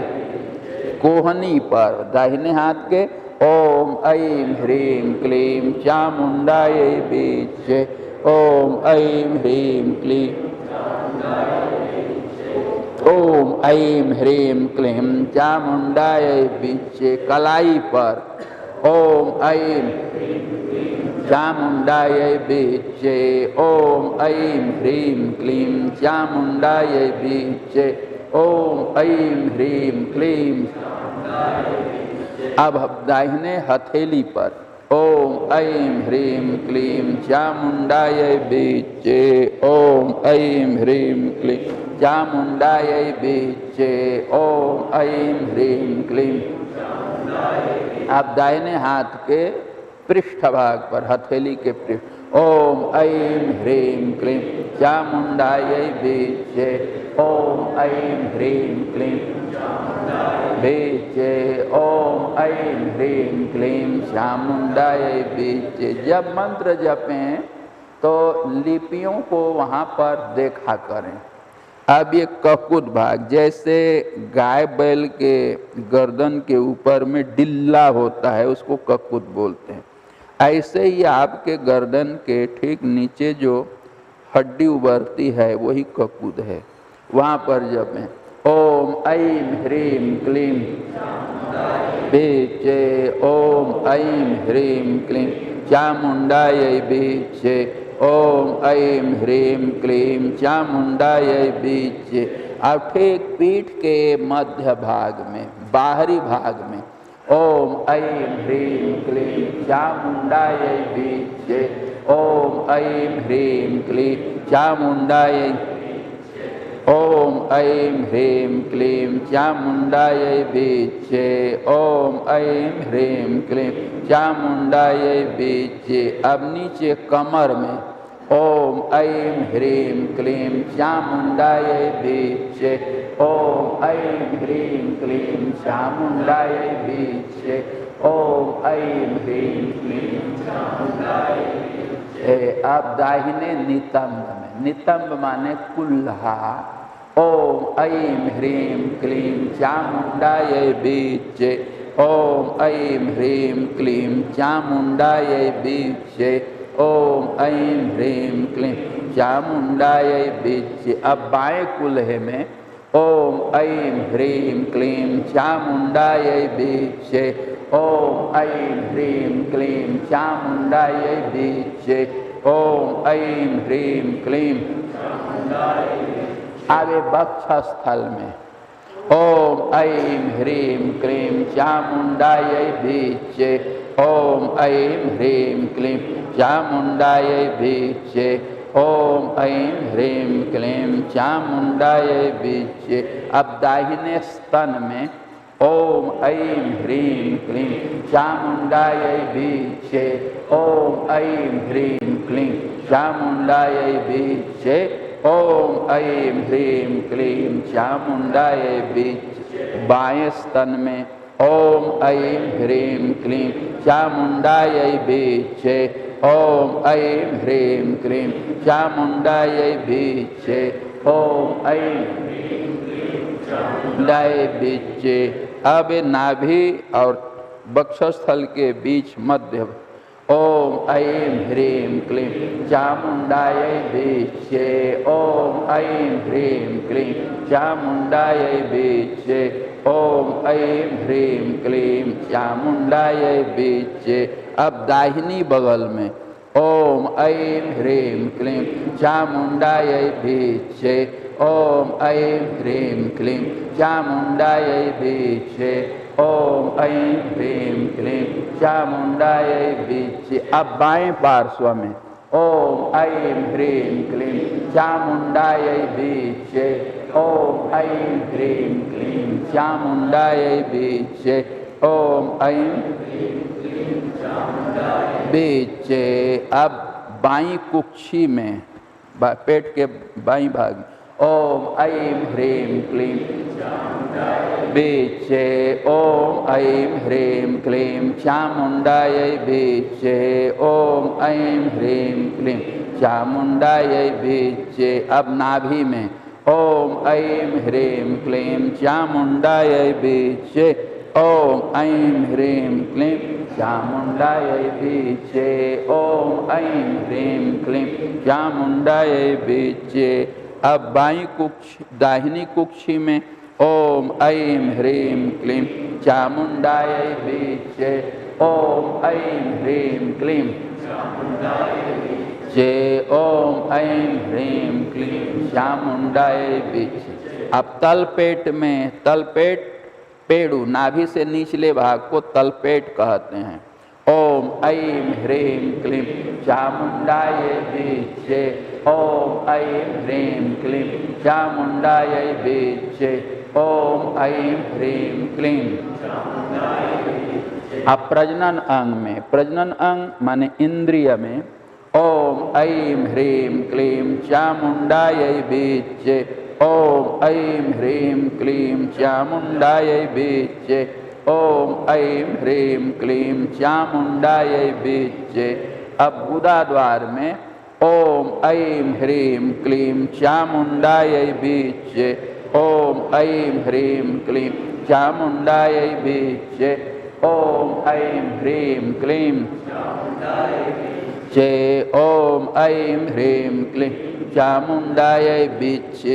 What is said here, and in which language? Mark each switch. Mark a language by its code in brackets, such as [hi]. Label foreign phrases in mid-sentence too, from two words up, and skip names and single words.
[hi] कोहनी पर दाहिने हाथ के [sa] ओम ऐं ह्रीं क्लीं चामुण्डायै बीजे ओम ऐं ह्रीं क्लीं ओम ऐं ह्रीं क्लीं चामुण्डायै बीजे। [hi] कलाई पर [sa] ओम ऐं चामुण्डायै बीजे ओम ऐं ह्रीं क्लीं चामुण्डायै बीजे ओम ऐं ह्रीं क्लीं। [hi] अब दाहिने हथेली पर [sa] ओम ऐं ह्रीं क्लीं चामुण्डायै बीचे। ओम ऐं ह्रीं क्लीं चामुण्डायै बीचे। ओम ऐं ह्रीं क्लीं। [hi] आप दाहिने हाथ के पृष्ठ भाग पर, हथेली के पृष्ठ, [sa] ओम ऐं ह्रीं क्लीं चामुण्डायै बीचे। ओम ऐं ह्रीं क्लीं बीचे। ओम ऐं ह्रीं क्लीं चामुण्डायै बीचे। [hi] जब मंत्र जपें तो लिपियों को वहाँ पर देखा करें। अब ये ककुत भाग, जैसे गाय बैल के गर्दन के ऊपर में डिल्ला होता है, उसको ककुत बोलते हैं। ऐसे ही आपके गर्दन के ठीक नीचे जो हड्डी उभरती है वही ककुत है, वहाँ पर जपें [sa] ओम ऐं ह्रीं क्लीं बीचे। ओम ऐं ह्रीं क्लीं चामुण्डायै बीचे। ओम ऐं ह्रीं क्लीं चामुण्डायै बीचे। [hi] अब ठीक पीठ के मध्य भाग में, बाहरी भाग में, [sa] ओम ऐं ह्रीं क्लीं चामुण्डायै बीचे। ओम ऐं ह्रीं क्लीं चामुण्डायै। ओम ऐं ह्रीं क्लीं चामुण्डायै बीचे। ओम ऐं ह्रीं क्लीं चामुण्डायै बीचे। [hi] अब नीचे कमर में [sa] ओम ऐं ह्रीं क्लीं चामुण्डायै बीचे। ओम ऐं ह्रीं क्लीं चामुण्डायै बीचे। ओम ऐं ह्रीं क्लीं चामुण्डायै बीचे। [hi] अब दाहिने नितंब में, नितंब माने कुल्हा, [sa] ओम ऐं ह्रीं क्लीं चामुण्डायै बीचे। ओम ऐं ह्रीं क्लीं चामुण्डायै बीचे। ओम ऐं ह्रीं क्लीं चामुण्डायै बीचे। [hi] अब बाएं कुल्हे में [sa] ओम ऐं ह्रीं क्लीं चामुण्डायै बीचे। ओम ऐं ह्रीं क्लीं चामुण्डायै बीचे। ओम ऐं ह्रीं क्लीं चामुण्डायै बीचे। [hi] आगे वक्षस्थल में [sa] ओम ऐं ह्रीं क्लीं चामुण्डायै बीचे। ओम ऐं ह्रीं क्लीं चामुण्डायै बीचे। ओम ऐं ह्रीं क्लीं चामुण्डायै बीचे। [hi] अब दाहिने स्तन में [sa] ओम ऐं ह्रीं क्लीं चामुण्डायै बीचे। ओम ऐं ह्रीं क्लीं चामुण्डायै बीचे। ओम ऐं ह्रीं क्लीं चामुण्डायै बीचे। [hi] बाएं स्तन में [sa] ओम ऐं ह्रीं क्लीं चामुण्डायै बीचे। ओम ऐं ह्रीं क्लीं चामुण्डायै बीचे। ओम ऐं ह्रीं क्लीं चामुण्डायै बीचे। [hi] अब नाभि और वक्षस्थल के बीच मध्य [sa] ओम ऐं ह्रीं क्लीं चामुण्डायै बीचे। ओम ऐं ह्रीं क्लीं चामुण्डायै बीचे। ओम ऐं ह्रीं क्लीं चामुण्डायै बीचे। [hi] अब दाहिनी बगल में [sa] ओम ऐं ह्रीं क्लीं चामुण्डायै बीचे। ओम ऐं ह्रीं क्लीं चामुण्डायै बीचे। ओम ऐं ह्रीं क्लीं चामुण्डायै बीचे। [hi] अब बाएं पार्श्व में [sa] ओम ऐं ह्रीं क्लीं चामुण्डायै बीचे। ओम ऐं ह्रीं क्लीं चामुण्डायै बीचे। ओम ऐं ह्रीं क्लीं चामुण्डायै बीचे। [hi] अब बाईं कुक्षी में, पेट के बाईं भाग में [sa] ओम ऐं ह्रीं क्लीं बीचे। ओम ऐं ह्रीं क्लीं चामुण्डायै बीचे। ओम ऐं ह्रीं क्लीं चामुण्डायै बीचे। [hi] अब नाभि में [sa] ओम ऐं ह्रीं क्लीं चामुण्डायै बीचे। ओम ऐं ह्रीं क्लीं चामुण्डायै बीचे। ओम ऐं ह्रीं क्लीं चामुण्डायै बीचे। [hi] अब बाईं कुक्षी, दाहिनी कुक्षी में [sa] ओम ऐं ह्रीं क्लीं चामुण्डायै बीचे। ओम ऐं ह्रीं क्लीं चामुण्डायै बीचे। ओम ऐं ह्रीं क्लीं चामुण्डायै बीचे। [hi] अब तलपेट में, तलपेट पेड़ू, नाभि से निचले भाग को तलपेट कहते हैं। [sa] ओम ओम ऐं ह्रीं क्लीं चामुण्डायै विद्ये ओम ऐं ह्रीं क्लीं चामुण्डायै विद्ये ओम ऐं ह्रीं क्लीं। [hi] अब प्रजनन अंग में, प्रजनन अंग माने इंद्रिय में [sa] ओम ऐं ह्रीं क्लीं चामुण्डायै विद्ये ओम ऐं ह्रीं क्लीं चामुण्डायै विद्ये ओम ऐं ह्रीं क्लीं चामुण्डायै विद्ये। [hi] अब गुदा द्वार में [sa] ओम ऐं ह्रीं क्लीं चामुण्डायै विद्ये ओम ऐं ह्रीं क्लीं चामुण्डायै विद्ये ओम ऐं ह्रीं क्लीं चे ओम ऐं ह्रीं क्लीं चामुण्डायै विद्ये।